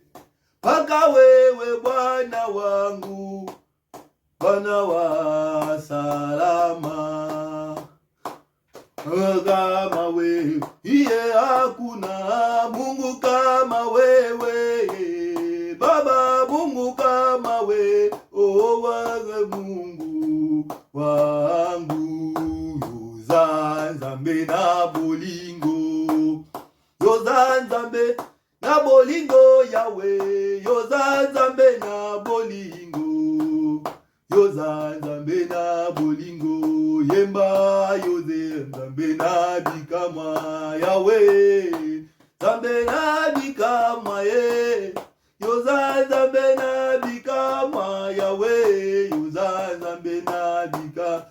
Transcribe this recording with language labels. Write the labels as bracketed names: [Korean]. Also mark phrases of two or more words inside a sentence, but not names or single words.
[Swahili] Paka wewe Bwana wa salama. Kama wewe, iye hakuna Mungu kama wewe. Baba, Mungu kama wewe, oh wewe Mungu wangu. [Lingala] Yoza Nzambe na bolingo, yoza Nzambe na bolingo Yahweh, yoza Nzambe na bolingo, yoza Nzambe na bolingo, yemba yoze Nzambe na bikama Yahweh, Nzambe na bikama ye, yoza Nzambe na bikama Yahweh, yoza Nzambe na bikama.